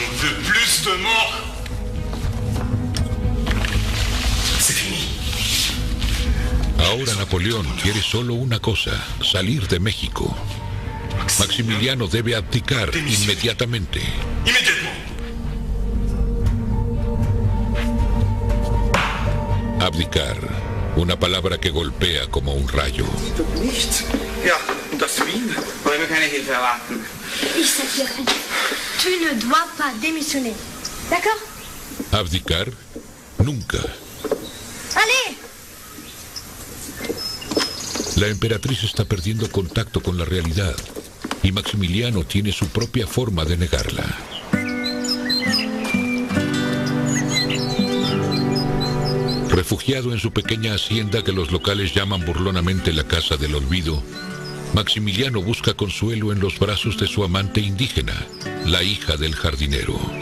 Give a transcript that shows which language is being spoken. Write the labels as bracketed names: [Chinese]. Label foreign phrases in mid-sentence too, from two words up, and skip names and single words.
[Spanish] Ahora Napoleón quiere solo una cosa, salir de México. Maximiliano debe abdicar inmediatamente. Abdicar, una palabra que golpea como un rayo. [German] Ja, und das Wien wollen wir keine Hilfe erwarten. Ich sag dir eins. [French] Tu ne dois pas démissionner. D'accord? [Spanish] Abdicar, nunca. [French] Allez! [Spanish] La emperatriz está perdiendo contacto con la realidad y Maximiliano tiene su propia forma de negarla. Refugiado en su pequeña hacienda que los locales llaman burlonamente la Casa del Olvido, Maximiliano busca consuelo en los brazos de su amante indígena, la hija del jardinero.